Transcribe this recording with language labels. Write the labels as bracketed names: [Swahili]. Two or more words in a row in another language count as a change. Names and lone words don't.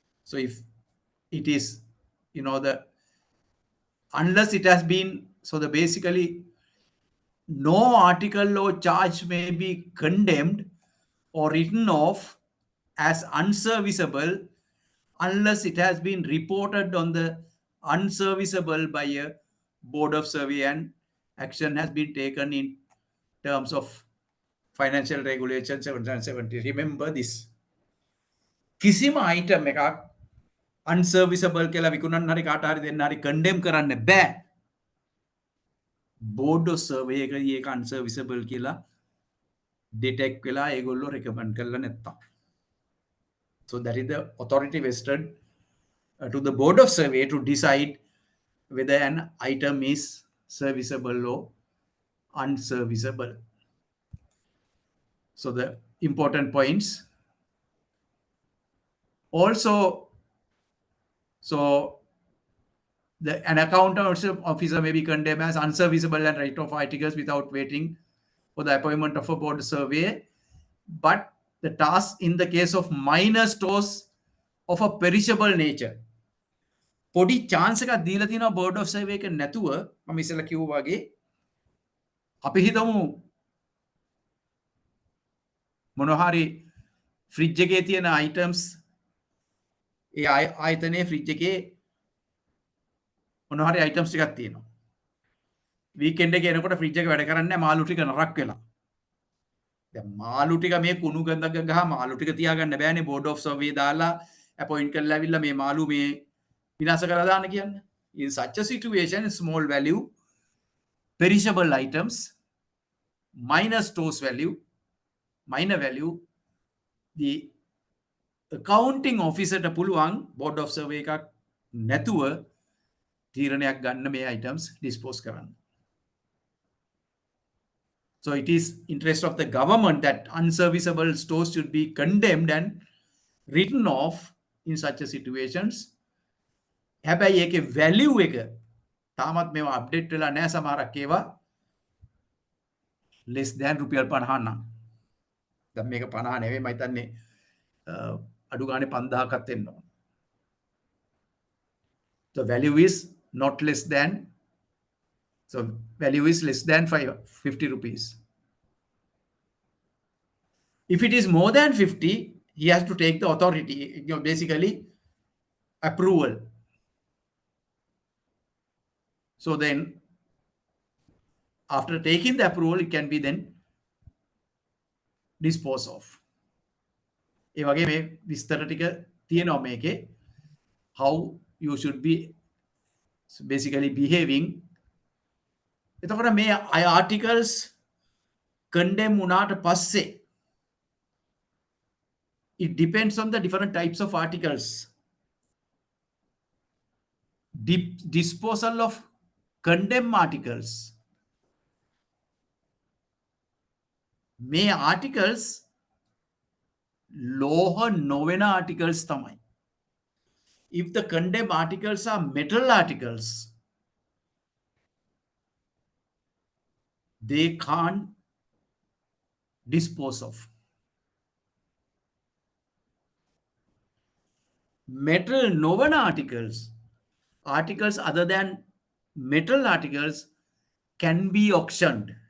[English] So if it is, unless it has been, so the basically no article or charge may be condemned or written off as unserviceable unless it has been reported on the unserviceable by a board of survey and action has been taken in terms of financial regulation 770. Remember this. [Sinhala] කිසිම item එකක් unserviceable කියලා විකුණන්න හරි කාට හරි දෙන්න හරි condemn කරන්න බෑ. [English] board of survey [Sinhala] එකදී ඒක unserviceable කියලා detect වෙලා ඒගොල්ලෝ recommend කරලා නැත්තම්. [English] So that is the authority vested to the board of survey to decide whether an item is serviceable or unserviceable. So the important points. Also, so an account officer may be condemned as unserviceable and write off articles without waiting for the appointment of a board survey. But the task in the case of minor stores of a perishable nature. [Sinhala] පොඩි chance එකක් දීලා තියෙනවා [English] board of survey [Sinhala] එක නැතුව මම ඉස්සෙල්ලා කිව්වා වගේ අපි හිතමු මොනවා හරි ෆ්‍රිජ් එකේ තියෙන items ඒ ආයතනයේ ෆ්‍රිජ් එකේ මොනවා හරි items ටිකක් තියෙනවා. weekend එකේ එනකොට ෆ්‍රිජ් එක වැඩ කරන්නේ නැහැ මාළු ටික නරක් වෙලා. දැන් මාළු ටික මේ කුණු ගඳක ගහ මාළු ටික තියාගන්න බෑනේ [English] board of survey [Sinhala] දාලා appoint කරලා ඇවිල්ලා මේ මාළු මේ විනාශ කරලා දාන්න කියන්නේ. [English] In such a situation, small value, perishable items, minor stores value, minor value, the accounting officer [Sinhala] ට පුළුවන් [English] board of survey [Sinhala] එකක් නැතුව තීරණයක් ගන්න මේ [English] items dispose කරන්න. So it is interest of the government that unserviceable stores should be condemned and written off in such a situations. [Sinhala] හැබැයි ඒකේ value එක තාමත් මේවා අප්ඩේට් වෙලා නැහැ සමහරක් ඒවා [English] less than [Sinhala] රුපියල් 50 නම්. දැන් මේක 50 නෙවෙයි මම හිතන්නේ අඩු ගානේ 5000ක්වත් වෙන්න ඕන. [English] The value is not less than, so value is less than 50 rupees. If it is more than 50, he has to take the authority, basically approval. So then, after taking the approval, it can be then disposed of. [Sinhala] ඒ වගේ මේ විස්තර ටික තියෙනවා මේකේ [English] how you should be basically behaving. [Sinhala] එතකොට මේ [English] articles condemn [Sinhala] වුණාට පස්සේ [English] it depends on the different types of articles. Disposal of condemned articles. [Sinhala] මේ articles ලෝහ නොවන articles තමයි. [English] If the condemned articles are metal articles, they can't dispose of. Metal noven articles, articles other than metal articles can be auctioned.